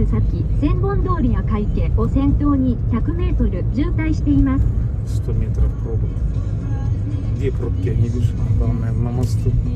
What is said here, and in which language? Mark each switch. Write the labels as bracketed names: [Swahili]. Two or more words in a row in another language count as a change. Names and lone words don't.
[Japanese] 先、千本通りや会計を先頭に100メートル渋滞しています。 [Russian] 100 метров пробок. Где пробки? Я не вижу. Там, наверное, на мосту.